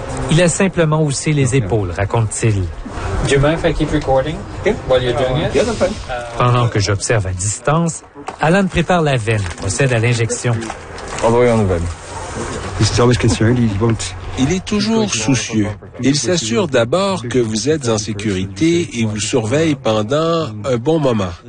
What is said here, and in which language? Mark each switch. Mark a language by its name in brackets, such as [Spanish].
[French] Il a simplement haussé les épaules, raconte-t-il. [English] Do you mind if I keep recording while you're doing it? Yeah, no problem. [French] Pendant que j'observe à distance, Alan prépare la veine, procède à l'injection. [English] All the way on the veine. He's always concerned. He won't. [French] Il est toujours soucieux. Il s'assure d'abord que vous êtes en sécurité et vous surveille pendant un bon moment.